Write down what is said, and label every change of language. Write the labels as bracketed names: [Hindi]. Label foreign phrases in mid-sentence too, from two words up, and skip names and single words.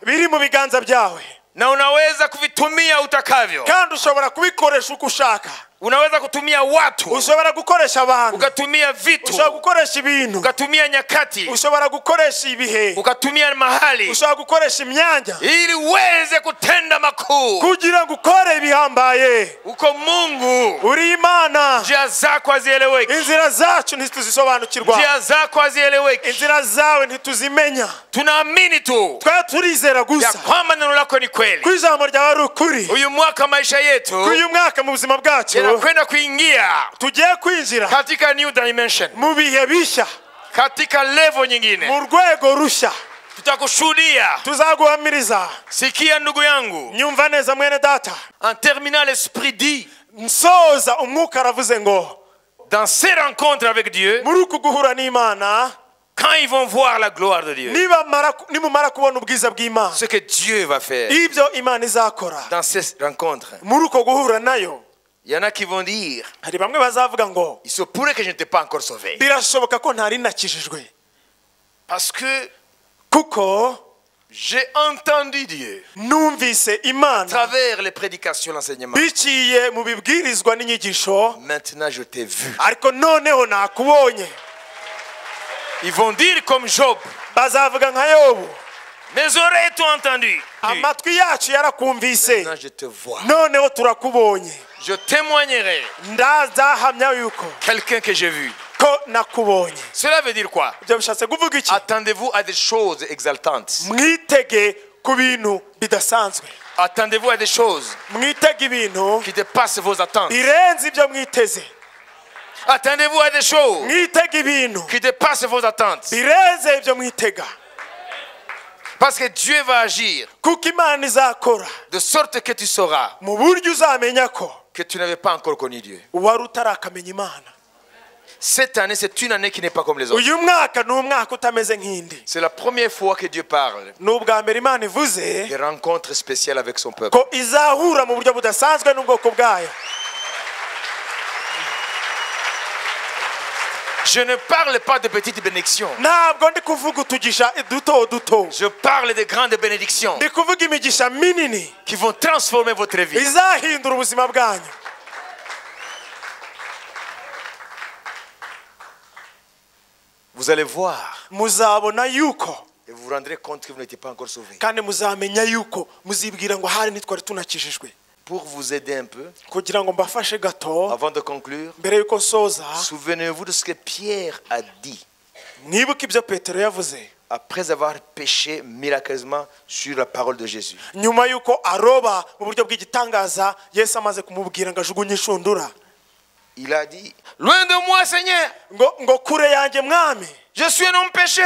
[Kinyarwanda] biri mu biganza byawe, [Swahili] na unaweza kuvitumia utakavyo, [Kinyarwanda] kandi ushobora kubikoresha uko ushaka. [Swahili] Unaweza kutumia watu, [Kinyarwanda] ushobora gukoresha abantu, [Swahili] ukatumia vitu, [Kinyarwanda] ushobora gukoresha ibintu, [Swahili] ukatumia nyakati, [Kinyarwanda] ushobora gukoresha ibihe, [Swahili] ukatumia mahali, [Kinyarwanda] ushobora gukoresha imyanya, [Swahili] ili uweze kutenda makuu, [Kinyarwanda] kugira ngo ukore ibihambaye. [Swahili] uko Mungu, [Kinyarwanda] uri Imana, [Swahili] njia zako hazieleweki, [Kinyarwanda] inzira zacu ntituzisobanukirwa, [Swahili] njia zako hazieleweki, [Kinyarwanda] inzira zawe ntituzimenya. [Swahili] Tunaamini tu, [Kinyarwanda] turizera gusa [Swahili] ya kwamba neno lako ni kweli, [Kinyarwanda] ku ijambo ryawe ari ukuri. Uyu mwaka [Swahili] maisha yetu, [Kinyarwanda] uyu mwaka mu buzima bwacu [Swahili] kwenda kuingia, [Kinyarwanda] tugiye kwinjira [Swahili] katika [English] new dimension, [Kinyarwanda] mu bihe bisha, [Swahili] katika level nyingine, [Kinyarwanda] mu rwego rusha. [Swahili] Tutakushuhudia, [Kinyarwanda] tuzaguhamiriza. [Swahili] Sikia ndugu yangu, [Kinyarwanda] nyumva neza mwene data. [French] En terminant, l'esprit dit, [Kinyarwanda] nsoza umwuka aravuze ngo, [French] dans ces rencontres avec Dieu, [Kinyarwanda] muri uku guhura n'Imana, [French] quand ils vont voir la gloire de Dieu, [Kinyarwanda] nimumara kubona ubwiza bw'Imana, [French] ce que Dieu va faire, [Kinyarwanda] ibyo Imana izakora [French] dans ces rencontres, [Kinyarwanda] muri uko guhura nayo, [French] il y en a qui vont dire, [Kinyarwanda] hari bamwe bazavuga ngo, [French] il se pourrait que je n'étais pas encore sauvé, [Kinyarwanda] birashoboka ko ntari nakijijwe, [French] parce que [Kinyarwanda] kuko [French] j'ai entendu Dieu [Kinyarwanda] numvise Imana [French] à travers les prédications, l'enseignement. [Kinyarwanda] biciye mu bibwirizwa n'inyigisho. [French] Maintenant je t'ai vu. [Kinyarwanda] Ariko noneho nakubonye. [French] Ils vont dire comme Job, [Kinyarwanda] bazavuga nka Yobu, [French] mes oreilles t'ont entendu, [Kinyarwanda] amatwi yacu yarakumvise, [French] maintenant je te vois. [Kinyarwanda] noneho turakubonye. [French] Je témoignerai [Kinyarwanda] ndazahamya yuko [French] quelqu'un que j'ai vu. [Kinyarwanda] ko nakubonye. [French] Cela veut dire quoi? [Kinyarwanda] Ibyo bishatse kuvuga iki? [French] Attendez-vous à des choses exaltantes. [Kinyarwanda] Mwitege ku bintu bidasanzwe. [French] Attendez-vous à des choses [Kinyarwanda] mwitege ibintu [French] qui dépassent vos attentes. [Kinyarwanda] birenze ibyo mwiteze. [French] Attendez-vous à des choses [Kinyarwanda] mwitege ibintu [French] qui dépassent vos attentes. [Kinyarwanda] birenze ibyo mwitega. [French] Parce que Dieu va agir [Kinyarwanda] kuko Imana izakora [French] de sorte que tu sauras [Kinyarwanda] mu buryo uzamenya ko [French] que tu n'avais pas encore connu Dieu. [Kinyarwanda] wari utarakamenya Imana. [French] Cette année, c'est une année qui n'est pas comme les autres. [Kinyarwanda] uyu mwaka ni umwaka utameze nk'indi. [French] C'est la première fois que Dieu parle [Kinyarwanda] ni ubwa mbere Imana ivuze [French] des rencontres spéciales avec son peuple. [Kinyarwanda] ko izahura mu buryo budasanzwe n'ubwoko bwayo. [French] Je ne parle pas de petites bénédictions. [Kinyarwanda] ntabwo ndi kuvuga utugisha duto duto. [French] Je parle de grandes bénédictions [Kinyarwanda] ndi kuvuga imigisha minini [French] qui vont transformer votre vie. [Kinyarwanda] izahindura ubuzima bwanyu. [French] Vous allez voir [Kinyarwanda] muzabona yuko [French] et vous vous rendrez compte que vous n'étiez pas encore sauvé. [Kinyarwanda] kandi muzamenya yuko muzibwira ngo hari nitwari tunakijijwe. [French] Pour vous aider un peu, avant de conclure, souvenez-vous de ce que Pierre a dit après avoir péché miraculeusement sur la parole de Jésus. Il a dit, loin de moi, Seigneur, je suis un homme péché.